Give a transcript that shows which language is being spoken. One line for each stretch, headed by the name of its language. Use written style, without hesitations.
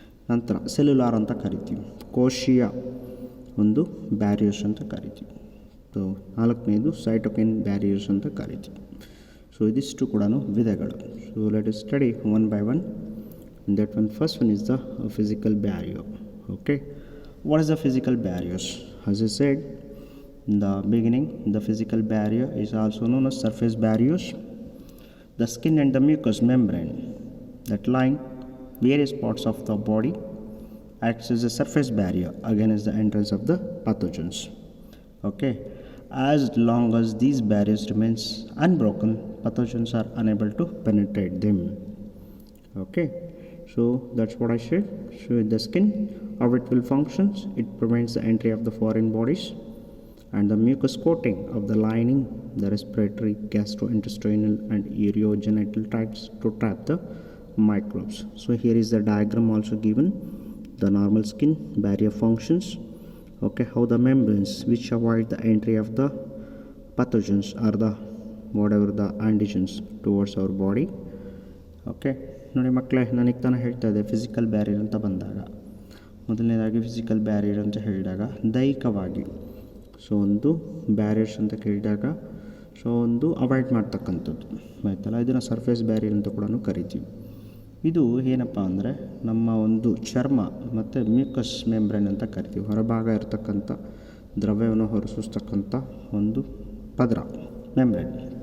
Kannada: ನಂತರ ಸೆಲ್ಯುಲಾರ್ ಅಂತ ಕರಿತೀವಿ, ಕೋಶೀಯ ಒಂದು ಬ್ಯಾರಿಯರ್ಸ್ ಅಂತ ಕರಿತೀವಿ. ಸೊ 4ನೇದು ಸೈಟೋಕೈನ್ ಬ್ಯಾರಿಯರ್ಸ್ ಅಂತ ಕರಿತೀವಿ. ಸೊ ಇದಿಷ್ಟು ಕೂಡ ವಿಧಗಳು.
English: So let us study one by one. That one first one is the physical barrier. Okay, what is the physical barriers? As I said in the beginning, the physical barrier is also known as surface barriers. The skin and the mucous membrane that line various parts of the body acts as a surface barrier against the entrance of the pathogens. Okay, as long as these barriers remains unbroken, pathogens are unable to penetrate them. Okay, so that's what I said. So the skin, how it will functions, it prevents the entry of the foreign bodies, and the mucous coating of the lining, the respiratory, gastrointestinal and urogenital tracts to trap the microbes. So here is the diagram also given. The normal skin barrier functions. Okay, how the membranes which avoid the entry of the pathogens are the whatever the antigens towards our body.
Kannada: Okay ನೋಡಿ ಮಕ್ಕಳೇ, ನನಗೆ ತಾನೇ ಹೇಳ್ತಾ ಇದೆ physical barrier ಅಂತ ಬಂದಾಗ, ಮೊದಲನೇದಾಗಿ physical barrier ಅಂತ ಹೇಳಿದಾಗ ದೈಹಿಕವಾಗಿ, ಸೊ ಒಂದು ಬ್ಯಾರಿಯರ್ಸ್ ಅಂತ ಕೇಳಿದಾಗ ಸೊ ಒಂದು ಅವಾಯ್ಡ್ ಮಾಡ್ತಕ್ಕಂಥದ್ದು, ಆಯ್ತಲ್ಲ. ಇದನ್ನು ಸರ್ಫೇಸ್ ಬ್ಯಾರಿಯರ್ ಅಂತ ಕೂಡ ಕರಿತೀವಿ. ಇದು ಏನಪ್ಪ ಅಂದರೆ ನಮ್ಮ ಒಂದು ಚರ್ಮ ಮತ್ತು ಮ್ಯೂಕಸ್ ಮೆಂಬ್ರೇನ್ ಅಂತ ಕರಿತೀವಿ, ಹೊರಭಾಗ ಇರತಕ್ಕಂಥ ದ್ರವ್ಯವನ್ನು ಹೊರಸೂಸ್ತಕ್ಕಂಥ ಒಂದು ಪದರ, ಮೆಂಬ್ರೇನ್.